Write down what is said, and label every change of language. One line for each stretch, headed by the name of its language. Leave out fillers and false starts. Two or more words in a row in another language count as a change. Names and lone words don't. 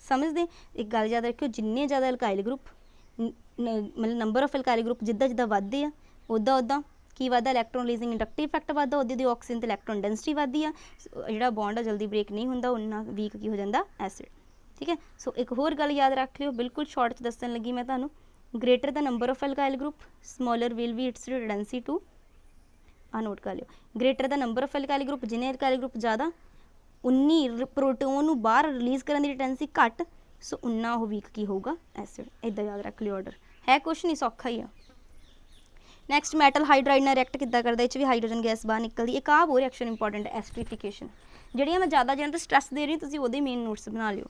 Punjabi: ਸਮਝਦੇ, ਇੱਕ ਗੱਲ ਯਾਦ ਰੱਖਿਓ, ਜਿੰਨੇ ਜ਼ਿਆਦਾ
English: alkyl group,
Punjabi: ਮਤਲਬ
English: number of alkyl group
Punjabi: ਜਿੱਦਾਂ ਵੱਧਦੇ ਆ, ਉੱਦਾਂ ਕੀ ਵੱਧਦਾ,
English: electron releasing inductive effect
Punjabi: ਵੱਧਦਾ, ਉਹਦੀ ਆਕਸੀਜਨ ਤੇ
English: electron density
Punjabi: ਵੱਧਦੀ ਆ, ਜਿਹੜਾ ਬੌਂਡ ਆ ਜਲਦੀ ਬ੍ਰੇਕ ਨਹੀਂ ਹੁੰਦਾ, ਉਹਨਾਂ ਵੀਕ ਕੀ ਹੋ ਜਾਂਦਾ, ਐਸਿਡ, ਠੀਕ ਹੈ। ਸੋ ਇੱਕ ਹੋਰ ਗੱਲ ਯਾਦ ਰੱਖ ਲਿਓ, ਬਿਲਕੁਲ ਸ਼ਾਰਟ 'ਚ ਦੱਸਣ ਲੱਗੀ ਮੈਂ ਤੁਹਾਨੂੰ,
English: greater the number of alkyl group, smaller will be its tendency to,
Punjabi: ਨੋਟ ਕਰ ਲਿਓ,
English: greater the number of alkyl group,
Punjabi: ਜਿੰਨੇ
English: alkyl group
Punjabi: ਜ਼ਿਆਦਾ, ਉਨੀ ਪ੍ਰੋਟੋਨ ਨੂੰ ਬਾਹਰ ਰਿਲੀਜ਼ ਕਰਨ ਦੀ ਟੈਂਡੈਂਸੀ ਘੱਟ, ਸੋ ਉਨਾ ਉਹ ਵੀਕ ਕੀ ਹੋਊਗਾ, ਐਸਿਡ। ਇੱਦਾਂ ਯਾਦ ਰੱਖ ਲਿਓ, ਆਰਡਰ ਹੈ, ਕੁਛ ਨਹੀਂ, ਸੌਖਾ ਹੀ ਆ। ਨੈਕਸਟ,
English: metal hydride
Punjabi: ਨਾਲ ਰਿਐਕਟ ਕਿੱਦਾਂ ਕਰਦਾ, ਇਹ 'ਚ ਵੀ
English: hydrogen gas
Punjabi: ਬਾਹਰ ਨਿਕਲਦੀ। ਇੱਕ ਆਹ ਹੋਰ
English: reaction important
Punjabi: ਹੈ, ਐਸਟਰੀਫਿਕੇਸ਼ਨ। ਜਿਹੜੀਆਂ ਮੈਂ ਜ਼ਿਆਦਾ ਜਿਹਨਾਂ 'ਤੇ ਸਟ੍ਰੈਸ ਦੇ ਰਹੀ, ਤੁਸੀਂ ਉਹਦੇ
English: main notes
Punjabi: ਬਣਾ ਲਿਓ।